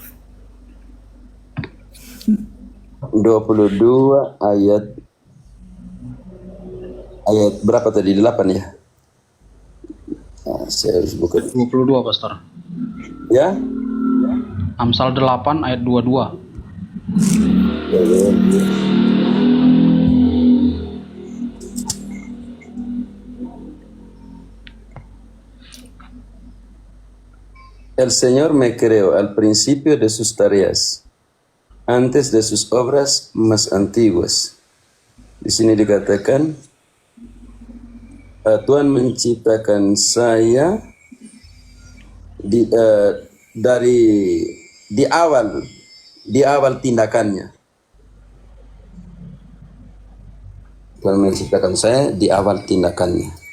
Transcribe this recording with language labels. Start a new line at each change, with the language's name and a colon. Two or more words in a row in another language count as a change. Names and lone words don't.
Indonesian: 22 ayat berapa tadi? 8 ya? Saya harus buka. 22, Pastor. Ya? Amsal 8 ayat 22.
Spanish: El Señor me creó al principio de sus tareas, antes de sus obras más antiguas.
Indonesian: Di sini dikatakan, Tuhan menciptakan saya di awal tindakannya. Tuhan menciptakan saya di awal tindakannya.